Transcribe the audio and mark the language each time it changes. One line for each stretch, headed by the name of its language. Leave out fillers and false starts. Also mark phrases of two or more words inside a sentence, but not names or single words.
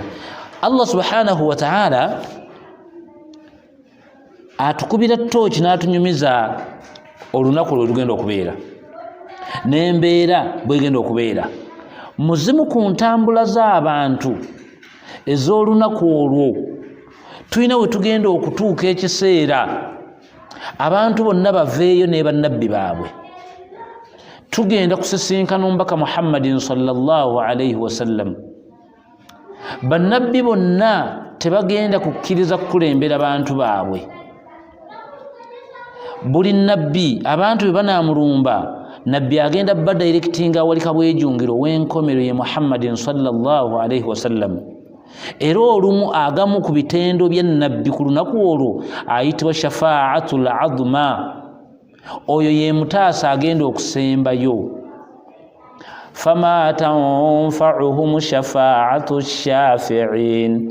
Ganda: Allah
Arabic: سبحانه وتعالى
Ganda: atukubira tooki n'atunyumiza olunaku lwe lugenda okubeera n'embeera bwegenda okubeera. Muzimu ku ntambula z'abantu ez'olunaku olwo. Tulina we tugenda okutuuka ekiseera abantu bonna baveeyo ne bannabbi baabwe. Tugenda kusisinkana omubaka Muhammadin
Arabic: صلى الله عليه وسلم.
Ganda: Bannabbi bonna tebagenda kukkiriza kukulembera bantu baabwe. Buli nabbi abantu bwe banaamulumba, nabbi agenda badirectinga wali kabwejungiro w'enkomero ye Muhammadin
Arabic: صلى الله عليه وسلم.
Ganda: Era olumu agamu ku bitendo bya nabbi ku lunaku olwo ayitibwa
Arabic: الشفاعة العظمى.
Ganda: Oyo ye mutaasa agenda okusembayo.
Arabic: فما تنفعهم شفاعة الشافعين.